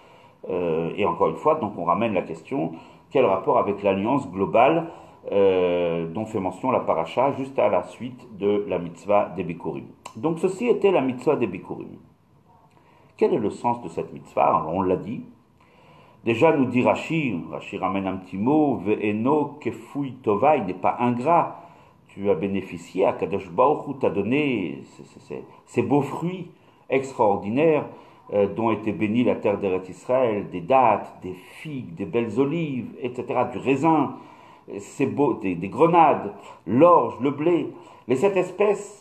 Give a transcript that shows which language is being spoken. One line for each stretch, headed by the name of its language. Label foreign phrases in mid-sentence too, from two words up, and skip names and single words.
French: Et encore une fois, donc on ramène la question, quel rapport avec l'alliance globale dont fait mention la paracha juste à la suite de la mitzvah des Bikurim. Donc ceci était la mitzvah des Bikurim. Quel est le sens de cette mitzvah? Alors, on l'a dit. Déjà, nous dit Rashi ramène un petit mot,
Hebrew: ואינו כפוי טובה,
French: il n'est pas ingrat. Tu as bénéficié, à Kadosh Baruch Hu t'a donné ces beaux fruits extraordinaires dont était bénie la terre d'Eretz Israël, des dattes, des figues, des belles olives, etc., du raisin, des grenades, l'orge, le blé, les 7 espèces.